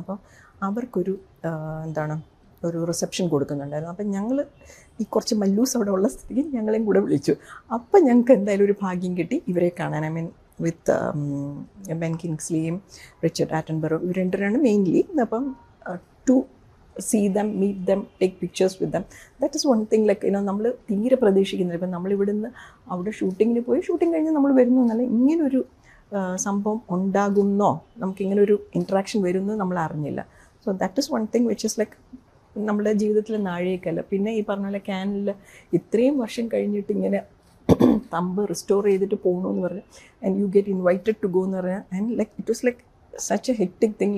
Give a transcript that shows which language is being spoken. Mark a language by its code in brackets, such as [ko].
[ml] അപ്പോൾ അവർക്കൊരു എന്താണ് ഒരു റിസപ്ഷൻ കൊടുക്കുന്നുണ്ടായിരുന്നു. അപ്പം ഞങ്ങൾ ഈ കുറച്ച് മല്ലൂസ് അവിടെ ഉള്ള സ്ഥിതിക്ക് ഞങ്ങളെയും കൂടെ വിളിച്ചു. അപ്പം ഞങ്ങൾക്ക് എന്തായാലും ഒരു ഭാഗ്യം കിട്ടി ഇവരെ കാണാൻ. I mean with Ben കിങ്സ്ലിയും Richard Attenborough, ഇവർ 2 പേരാണ് മെയിൻലി. [en] അപ്പം to see them, meet them, take pictures with them. That is one thing, like [ml] നമ്മൾ തീരെ പ്രതീക്ഷിക്കുന്നില്ല. ഇപ്പം നമ്മളിവിടുന്ന് അവിടെ ഷൂട്ടിങ്ങിന് പോയി, ഷൂട്ടിങ് കഴിഞ്ഞ് നമ്മൾ വരുന്നു എന്നല്ല, ഇങ്ങനൊരു സംഭവം ഉണ്ടാകുന്നോ, നമുക്കിങ്ങനൊരു ഇൻട്രാക്ഷൻ വരുന്നു നമ്മൾ അറിഞ്ഞില്ല. [en] so that is one thing which is like [ml] നമ്മുടെ ജീവിതത്തിലെ നാഴികക്കല്ല. പിന്നെ ഈ പറഞ്ഞ പോലെ ക്യാനിൽ ഇത്രയും വർഷം കഴിഞ്ഞിട്ട് ഇങ്ങനെ തമ്പ് റിസ്റ്റോർ ചെയ്തിട്ട് പോകണമെന്ന് പറഞ്ഞു, [en] and you get invited to go [ml] എന്ന് പറഞ്ഞാൽ, [en] And like it was like such a hectic thing.